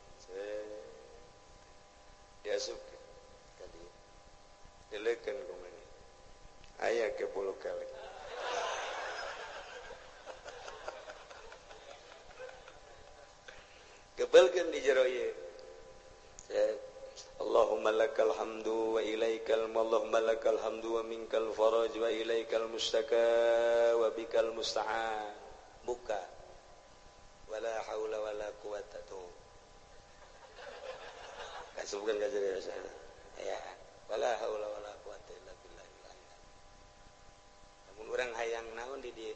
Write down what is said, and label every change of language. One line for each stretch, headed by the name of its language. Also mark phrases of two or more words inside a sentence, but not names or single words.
Sundanese: Diasupkeun ka dieu. Dileukeun ku mana. Aya ke 10 kali. Kebelkeun di jero ieu.
Arabic: اللهم لك الحمد وإليك اللهم لك الحمد ومنك الفرج وإليك المشتكى وبك المستعان.
Sundanese: Buka.
Arabic: ولا حول ولا قوة تو.
Sundanese: Kasubkeun ka jero sana. Ya.
Arabic: ولا حول ولا قوة إلا بالله العلي.
Sundanese: Namun urang hayang naon di dieu?